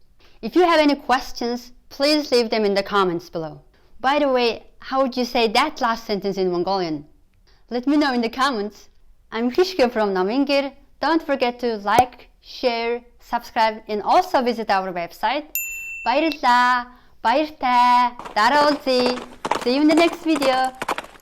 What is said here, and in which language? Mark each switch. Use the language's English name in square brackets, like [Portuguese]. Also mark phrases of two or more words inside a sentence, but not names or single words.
[English] If you have any questions, please leave them in the comments below. By the way, how would you say that last sentence in Mongolian? Let me know in the comments. I'm Khishge from Nomiin Ger. Don't forget to like, share, subscribe, and also visit our website. [Mongolian] Баярлалаа. Баяртай. Дараа уулзъя. [English] See you in the next video.